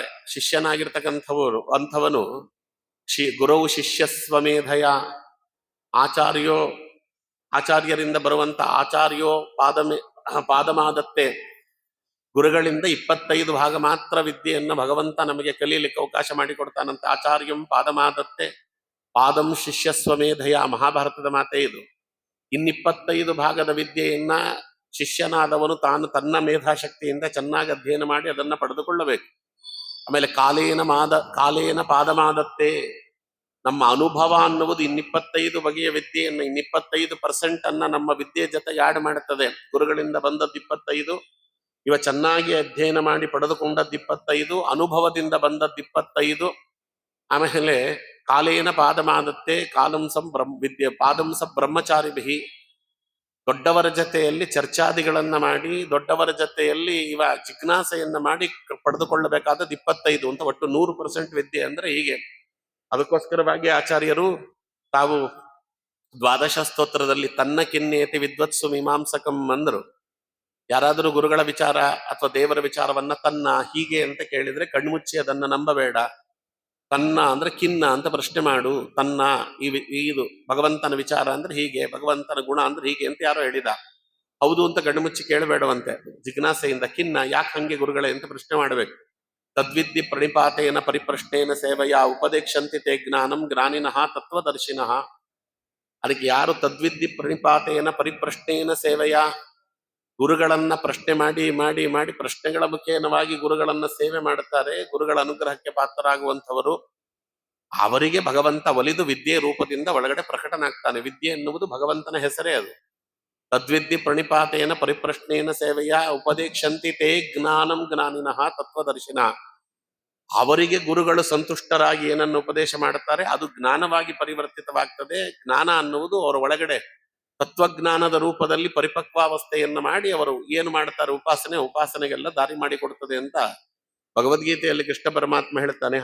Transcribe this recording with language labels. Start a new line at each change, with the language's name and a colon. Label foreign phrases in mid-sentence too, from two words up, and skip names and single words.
Kannada: ಶಿಷ್ಯನಾಗಿರ್ತಕ್ಕಂಥವರು ಅಂಥವನು ಗುರವು
Sanskrit: ಶಿಷ್ಯ ಸ್ವಮೇಧಯ.
Kannada: ಆಚಾರ್ಯರಿಂದ ಬರುವಂತ
Sanskrit: ಆಚಾರ್ಯೋ ಪಾದಮಾದತ್ತೆ.
Kannada: ಗುರುಗಳಿಂದ 25 ಭಾಗ ಮಾತ್ರ ವಿದ್ಯೆಯನ್ನು ಭಗವಂತ ನಮಗೆ ಕಲೀಲಿಕ್ಕೆ ಅವಕಾಶ ಮಾಡಿಕೊಡ್ತಾನಂತೆ.
Sanskrit: ಆಚಾರ್ಯಂ ಪಾದಮಾದತ್ತೆ ಪಾದಂ ಶಿಷ್ಯ ಸ್ವಮೇಧಯ.
Kannada: ಮಹಾಭಾರತದ ಮಾತೇ ಇದು. 25 ಭಾಗದ ವಿದ್ಯೆಯನ್ನ ಶಿಷ್ಯನಾದವನು ತಾನು ತನ್ನ ಮೇಧಾಶಕ್ತಿಯಿಂದ ಚೆನ್ನಾಗಿ ಅಧ್ಯಯನ ಮಾಡಿ ಅದನ್ನ ಪಡೆದುಕೊಳ್ಳಬೇಕು.
Sanskrit: ಆಮೇಲೆ ಕಾಲೇನ ಪಾದಮಾದತ್ತೆ.
Kannada: ನಮ್ಮ ಅನುಭವ ಅನ್ನುವುದು 25 ಬಗೆಯ ವಿದ್ಯೆಯನ್ನು 25% ಅನ್ನ ನಮ್ಮ ವಿದ್ಯೆ ಜೊತೆ ಆಡ್ ಮಾಡುತ್ತದೆ. ಗುರುಗಳಿಂದ ಬಂದದ್ದು 25, ಇವ ಚೆನ್ನಾಗಿ ಅಧ್ಯಯನ ಮಾಡಿ ಪಡೆದುಕೊಂಡದ್ದು 25, ಅನುಭವದಿಂದ ಬಂದದ್ದು 25.
Sanskrit: ಆಮೇಲೆ ಕಾಲೇನ ಪಾದಮಾದತ್ತೆ ಕಾಲಂಸಂ ಪಾದಂಸ ಬ್ರಹ್ಮಚಾರಿಭಿ.
Kannada: ದೊಡ್ಡವರ ಜೊತೆಯಲ್ಲಿ ಚರ್ಚಾದಿಗಳನ್ನ ಮಾಡಿ, ದೊಡ್ಡವರ ಜೊತೆಯಲ್ಲಿ ಇವ ಜಿಜ್ಞಾಸೆಯನ್ನ ಮಾಡಿ ಪಡೆದುಕೊಳ್ಳಬೇಕಾದದ್ದು 25 ಅಂತ. ಒಟ್ಟು 100% ವಿದ್ಯೆ ಅಂದ್ರೆ ಹೀಗೆ. ಅದಕ್ಕೋಸ್ಕರವಾಗಿ ಆಚಾರ್ಯರು ತಾವು ದ್ವಾದಶ ಸ್ತೋತ್ರದಲ್ಲಿ
Sanskrit: ತನ್ನ ಕಿನ್ನೇತಿ ವಿದ್ವತ್ಸು ಮೀಮಾಂಸಕಂ
Kannada: ಅಂದರು. ಯಾರಾದರೂ ಗುರುಗಳ ವಿಚಾರ ಅಥವಾ ದೇವರ ವಿಚಾರವನ್ನ ತನ್ನ ಹೀಗೆ ಅಂತ ಕೇಳಿದ್ರೆ ಕಣ್ಮುಚ್ಚಿ ಅದನ್ನ ನಂಬಬೇಡ. ತನ್ನ ಅಂದ್ರೆ ಕಿನ್ನ ಅಂತ ಪ್ರಶ್ನೆ ಮಾಡು. ತನ್ನ ಇದು ಭಗವಂತನ ವಿಚಾರ ಅಂದ್ರೆ ಹೀಗೆ, ಭಗವಂತನ ಗುಣ ಅಂದ್ರೆ ಹೀಗೆ ಅಂತ ಯಾರೋ ಹೇಳಿದ, ಹೌದು ಅಂತ ಕಣ್ಮುಚ್ಚಿ ಕೇಳಬೇಡವಂತೆ. ಜಿಜ್ಞಾಸೆಯಿಂದ ಕಿನ್ನ ಯಾಕೆ ಹಂಗೆ ಗುರುಗಳೇ ಅಂತ ಪ್ರಶ್ನೆ ಮಾಡಬೇಕು.
Sanskrit: ತದ್ವಿದ್ಧಿ ಪ್ರಣಿಪಾತೇನ ಪರಿಪ್ರಶ್ನೇನ ಸೇವೆಯ ಉಪದೇಕ್ಷಂತಿ ತೇ ಜ್ಞಾನಂ ಜ್ಞಾನಿನಃ ತತ್ವದರ್ಶಿನಃ.
Kannada: ಅದಕ್ಕೆ ಯಾರು
Sanskrit: ತದ್ವಿದ್ಧಿ ಪ್ರಣಿಪಾತೇನ ಪರಿಪ್ರಶ್ನೇನ ಸೇವೆಯ,
Kannada: ಗುರುಗಳನ್ನ ಪ್ರಶ್ನೆ ಮಾಡಿ ಮಾಡಿ ಮಾಡಿ ಪ್ರಶ್ನೆಗಳ ಮುಖೇನವಾಗಿ ಗುರುಗಳನ್ನ ಸೇವೆ ಮಾಡುತ್ತಾರೆ, ಗುರುಗಳ ಅನುಗ್ರಹಕ್ಕೆ ಪಾತ್ರರಾಗುವಂಥವರು, ಅವರಿಗೆ ಭಗವಂತ ಒಲಿದು ವಿದ್ಯೆ ರೂಪದಿಂದ ಒಳಗಡೆ ಪ್ರಕಟನಾಗ್ತಾನೆ. ವಿದ್ಯೆ ಎನ್ನುವುದು ಭಗವಂತನ ಹೆಸರೇ ಅದು.
Sanskrit: ತದ್ವಿದ್ಯೆ ಪ್ರಣಿಪಾತೇನ ಪರಿಪ್ರಶ್ನೇನ ಸೇವೆಯ ಉಪದೇಕ್ಷಂತಿ ತೇ ಜ್ಞಾನಂ ಜ್ಞಾನಿನಃ ತತ್ವದರ್ಶಿನ.
Kannada: ಅವರಿಗೆ ಗುರುಗಳು ಸಂತುಷ್ಟರಾಗಿ ಏನನ್ನು ಉಪದೇಶ ಮಾಡುತ್ತಾರೆ ಅದು ಜ್ಞಾನವಾಗಿ ಪರಿವರ್ತಿತವಾಗ್ತದೆ. ಜ್ಞಾನ ಅನ್ನುವುದು ಅವರ ಒಳಗಡೆ ತತ್ವಜ್ಞಾನದ ರೂಪದಲ್ಲಿ ಪರಿಪಕ್ವಾವಸ್ಥೆಯನ್ನು ಮಾಡಿ ಅವರು ಏನು ಮಾಡ್ತಾರೆ, ಉಪಾಸನೆಗೆಲ್ಲ ದಾರಿ ಮಾಡಿಕೊಡುತ್ತದೆ ಅಂತ ಭಗವದ್ಗೀತೆಯಲ್ಲಿ ಕೃಷ್ಣ ಪರಮಾತ್ಮ ಹೇಳ್ತಾನೆ.